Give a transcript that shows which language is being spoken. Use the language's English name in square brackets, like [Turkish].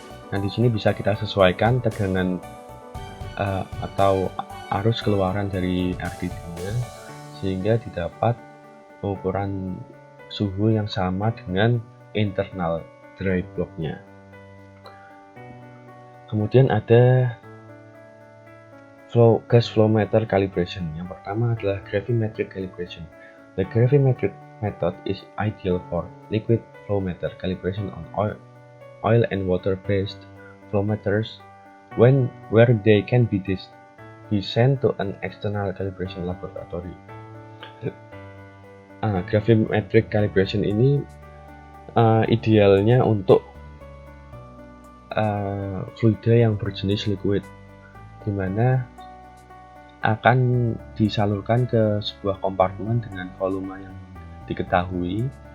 [Indonesian] Nah, di sini bisa kita sesuaikan tegangan atau arus keluaran dari RTD-nya sehingga didapat pengukuran suhu yang sama dengan internal dry block-nya. Kemudian ada gas flow meter calibration. Yang pertama adalah gravimetric calibration. [English] The gravimetric method is ideal for liquid flow meter calibration on oil and water-based flow meters where they can be sent to an external calibration laboratory. [Indonesian] Gravimetric calibration ini idealnya untuk fluida yang berjenis liquid, di mana akan disalurkan ke sebuah kompartemen dengan volume yang diketahui.